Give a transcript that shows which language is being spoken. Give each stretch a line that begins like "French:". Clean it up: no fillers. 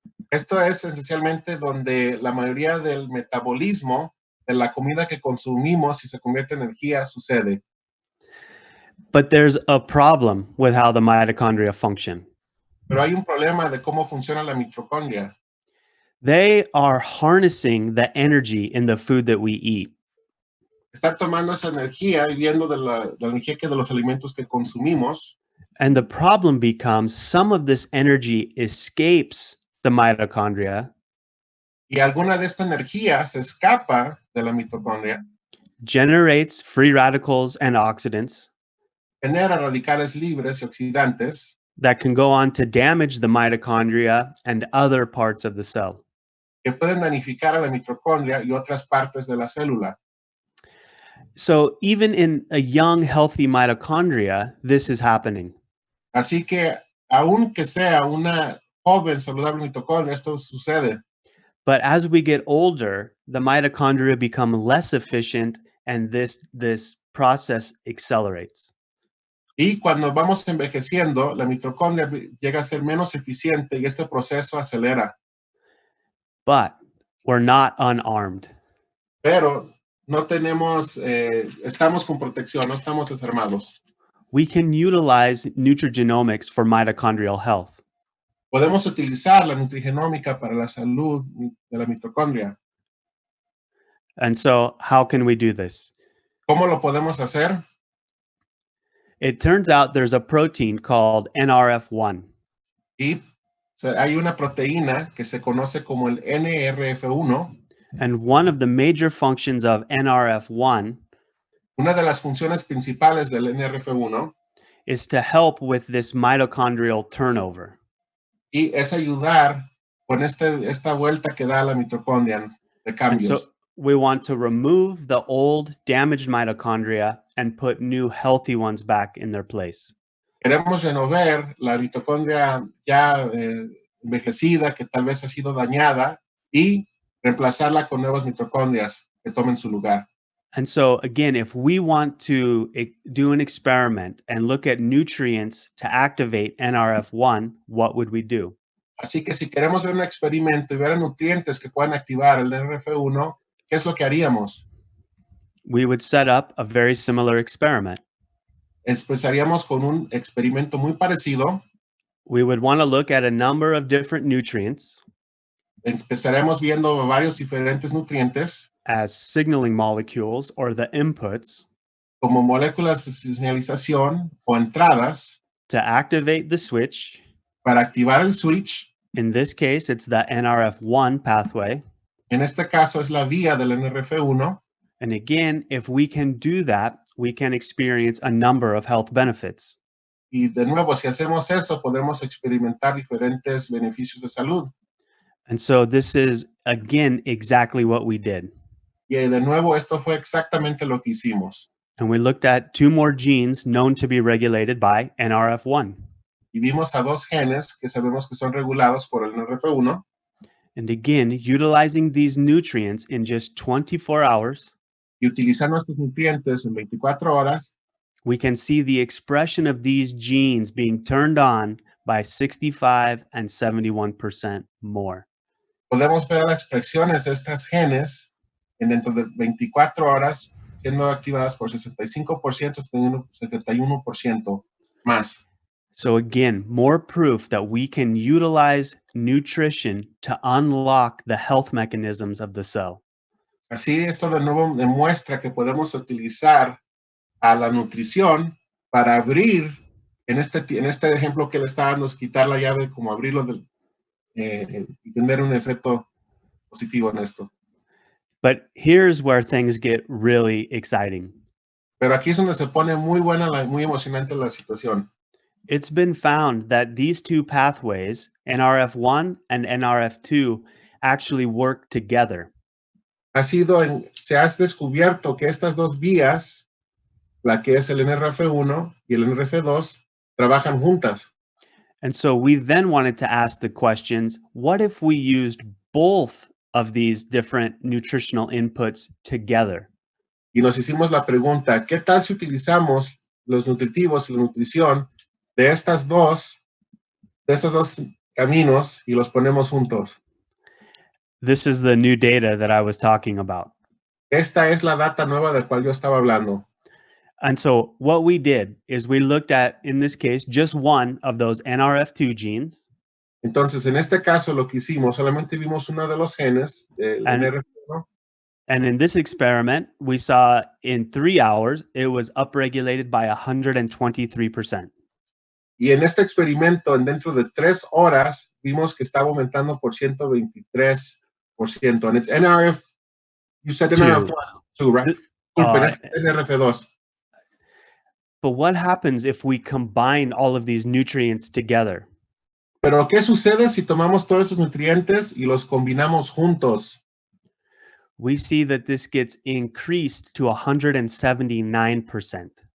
Spanish: Esto es esencialmente donde la mayoría del metabolismo de la comida que consumimos y se convierte en energía sucede.
English: But there's a problem with how the mitochondria function.
Spanish: Pero hay un problema de cómo funciona la mitocondria.
English: They are harnessing the energy in the food that we eat.
Spanish: Están tomando esa energía y viendo de la energía que de los alimentos que consumimos.
English: And the problem becomes some of this energy escapes the mitochondria,
Spanish: Y alguna de esta energía se escapa de la mitocondria,
English: generates free radicals and oxidants
Spanish: genera radicales libres y oxidantes
English: that can go on to damage the mitochondria and other parts of the cell.
Spanish: que pueden danificar a la mitocondria y otras partes de la célula.
English: So even in a young, healthy mitochondria, this is happening.
Spanish: Así que, aunque sea una joven saludable mitocondria, esto sucede.
English: But as we get older, the mitochondria become less efficient and this process accelerates.
Spanish: Y cuando vamos envejeciendo, la mitocondria llega a ser menos eficiente y este proceso acelera.
English: But we're not unarmed.
Spanish: Pero no tenemos, estamos con protección, no estamos desarmados.
English: We can utilize nutrigenomics for mitochondrial health.
Spanish: Podemos utilizar la nutrigenómica para la salud de la mitocondria.
English: And so how can we do this?
Spanish: ¿Cómo lo podemos hacer?
English: It turns out there's a protein called NRF1.
Spanish: Y hay una proteína que se conoce como el NRF1.
English: And one of the major functions of NRF1
Spanish: Una de las funciones principales del NRF1
English: is to help with this mitochondrial turnover.
Spanish: y es ayudar con esta vuelta que da la mitocondria de cambios.
English: we want to remove the old damaged mitochondria and put new healthy ones back in their place.
Spanish: Queremos remover la mitocondria ya envejecida, que tal vez ha sido dañada, y reemplazarla con nuevas mitocondrias que tomen su lugar.
English: And so again, if we want to do an experiment and look at nutrients to activate NRF1, what would we do?
Spanish: Así que si queremos ver un experimento y ver nutrientes que puedan activar el NRF1, ¿qué es lo que haríamos?
English: We would set up a very similar experiment.
Spanish: Empezaríamos con un experimento muy parecido.
English: We would want to look at a number of different nutrients
Spanish: Empezaremos viendo varios diferentes nutrientes
English: as signaling molecules or the inputs
Spanish: como moléculas de señalización o entradas
English: to activate the switch.
Spanish: para activar el switch.
English: In this case, it's the NRF1 pathway.
Spanish: En este caso es la vía del NRF1.
English: And again, if we can do that, we can experience a number of health benefits.
Spanish: Y de nuevo, si hacemos eso, podremos experimentar diferentes beneficios de salud.
English: And so this is, again, exactly what we did.
Spanish: Y de nuevo, esto fue exactamente lo que hicimos.
English: And we looked at two more genes known to be regulated by NRF1.
Spanish: Y vimos a dos genes que sabemos que son regulados por el NRF1.
English: And again, utilizing these nutrients in just 24 hours,
Spanish: Y utilizando estos nutrientes en 24 horas,
English: we can see the expression of these genes being turned on by 65 and 71% more.
Spanish: podemos ver las expresiones de estas genes en dentro de 24 horas siendo activadas por 65%, 71% más.
English: So again, more proof that we can utilize nutrition to unlock the health mechanisms of the cell.
Spanish: Así, esto de nuevo demuestra que podemos utilizar a la nutrición para abrir, en este ejemplo que le está dando, es quitar la llave, como abrirlo y tener un efecto positivo en esto.
English: But here's where things get really exciting.
Spanish: Pero aquí es donde se pone muy buena, muy emocionante la situación.
English: It's been found that these two pathways, NRF1 and NRF2, actually work together.
Spanish: Se ha descubierto que estas dos vías, la que es el NRF1 y el NRF2, trabajan juntas.
English: And so we then wanted to ask the questions, what if we used both of these different nutritional inputs together?
Spanish: Y nos hicimos la pregunta, ¿qué tal si utilizamos los nutritivos y la nutrición de estos dos caminos y los ponemos juntos?
English: This is the new data that I was talking about.
Spanish: Esta es la data nueva de la cual yo estaba hablando.
English: And so what we did is we looked at, in this case, just one of those NRF2 genes.
Spanish: Entonces, en este caso, lo que hicimos, solamente vimos uno de los genes del NRF1.
English: And in this experiment, we saw in 3 hours, it was upregulated by 123%.
Spanish: Y en este experimento, dentro de 3 horas, vimos que estaba aumentando por 123%.
English: And it's NRF, you said NRF1, too, right? NRF2. But what happens if we combine all of these nutrients together?
Spanish: Pero ¿qué sucede si tomamos todos esos nutrientes y los combinamos juntos?
English: We see that this gets increased to 179%.